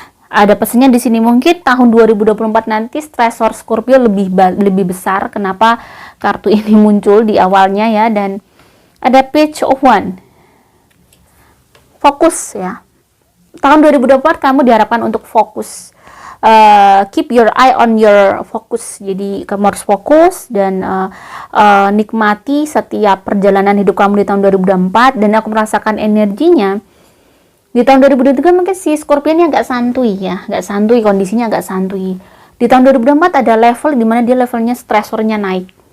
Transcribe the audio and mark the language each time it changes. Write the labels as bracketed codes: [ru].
[id] Ada pesannya di sini, mungkin tahun 2024 nanti stresor Scorpio lebih besar. Kenapa kartu ini muncul di awalnya ya? Dan ada Page of Wands, fokus ya. Tahun 2024 kamu diharapkan untuk fokus. [en] Keep your eye on your focus. [id] Jadi kamu harus fokus dan nikmati setiap perjalanan hidup kamu di tahun 2024. Dan aku merasakan energinya di tahun 2023 mungkin si Scorpio ini agak santuy ya, agak santuy, kondisinya agak santuy. Di tahun 2024 ada level dimana dia levelnya stresornya naik.